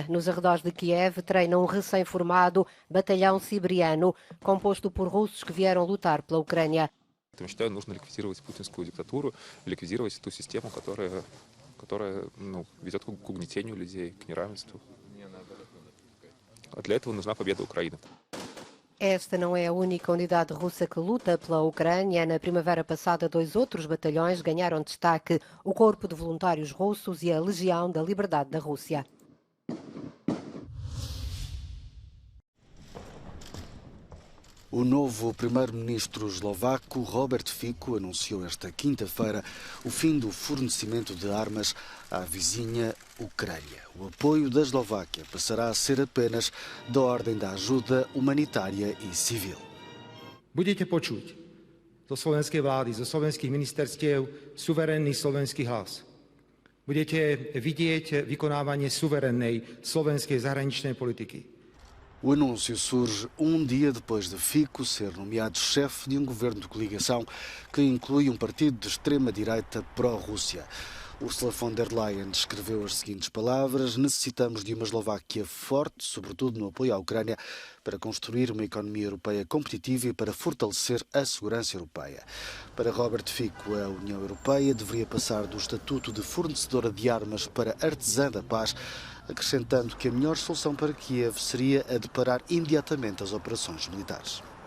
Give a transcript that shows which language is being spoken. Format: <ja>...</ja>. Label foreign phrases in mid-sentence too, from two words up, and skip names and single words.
<pt>Nos arredores de Kiev, treinam um recém-formado batalhão siberiano, composto por russos que vieram lutar pela Ucrânia.</pt> <ru>Я считаю, нужно ликвидировать путинскую диктатуру, ликвидировать ту систему, которая ведет к угнетению людей, к неравенству. А для этого нужна победа Украины.</ru> <pt>Esta não é a única unidade russa que luta pela Ucrânia. Na primavera passada, 2 outros batalhões ganharam destaque: o Corpo de Voluntários Russos e a Legião da Liberdade da Rússia. O novo primeiro-ministro eslovaco, Robert Fico, anunciou esta quinta-feira o fim do fornecimento de armas à vizinha Ucrânia. O apoio da Eslováquia passará a ser apenas da ordem da ajuda humanitária e civil.</pt> <sk>Budete počuť zo slovenskej vlády, zo slovenských ministerstiev suverénny slovenský hlas. Budete vidieť vykonávanie suverénnej slovenskej zahraničnej politiky.</sk> <pt>O anúncio surge um dia depois de Fico ser nomeado chefe de um governo de coligação que inclui um partido de extrema-direita pró-Rússia. Ursula von der Leyen descreveu as seguintes palavras: necessitamos de uma Eslováquia forte, sobretudo no apoio à Ucrânia, para construir uma economia europeia competitiva e para fortalecer a segurança europeia. Para Robert Fico, a União Europeia deveria passar do estatuto de fornecedora de armas para artesã da paz, acrescentando que a melhor solução para Kiev seria a de parar imediatamente as operações militares.</pt>